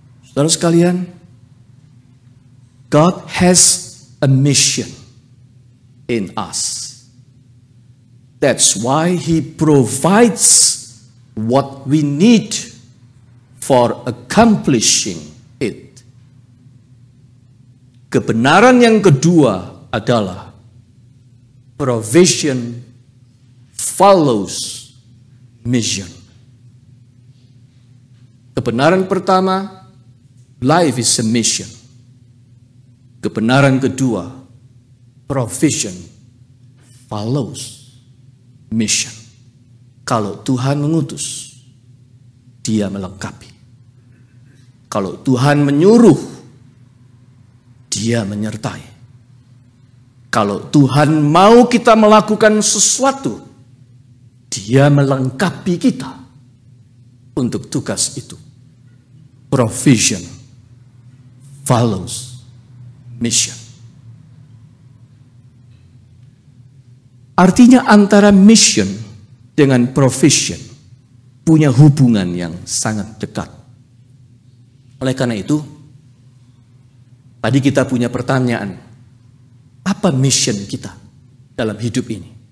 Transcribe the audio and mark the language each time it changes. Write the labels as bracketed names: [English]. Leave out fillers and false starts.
[English] Saudara sekalian, God has a mission in us. That's why He provides what we need for accomplishing it. [Indonesian] Kebenaran yang kedua adalah provision follows mission. [English] Kebenaran pertama, life is a mission. Kebenaran kedua, provision follows mission. [Indonesian] Kalau Tuhan mengutus, Dia melengkapi. Kalau Tuhan menyuruh, Dia menyertai. Kalau Tuhan mau kita melakukan sesuatu, Dia melengkapi kita untuk tugas itu. [English] Provision follows mission. [Indonesian] Artinya antara mission dengan provision punya hubungan yang sangat dekat. Oleh karena itu, tadi kita punya pertanyaan, apa mission kita dalam hidup ini?